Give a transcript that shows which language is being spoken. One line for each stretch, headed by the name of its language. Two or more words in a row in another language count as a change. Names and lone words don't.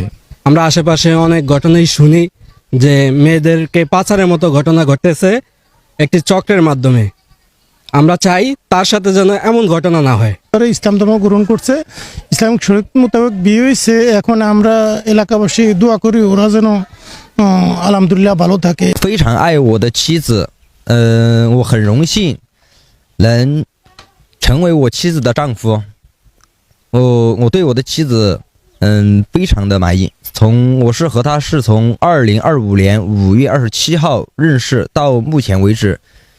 Bangla: আমরা আশেপাশে অনেক ঘটনাই শুনি যে মেয়েদেরকে পাচারের মতো ঘটনা ঘটতেছে একটি চক্রের মাধ্যমে। আমরা চাই তার সাথে যেন এমন ঘটনা না হয়। ইসলাম ধর্ম গ্রহণ করছে, ইসলামিক শরীয়ত মোতাবেক বিয়ে হয়েছে। এখন আমরা এলাকাবাসী দোয়া করি ওরা যেন আলহামদুলিল্লাহ ভালো থাকে।
Chinese: 非常爱我的妻子，我很荣幸能成为我妻子的丈夫。我对我的妻子非常的满意。我和她是从2025年5月27号认识到目前为止，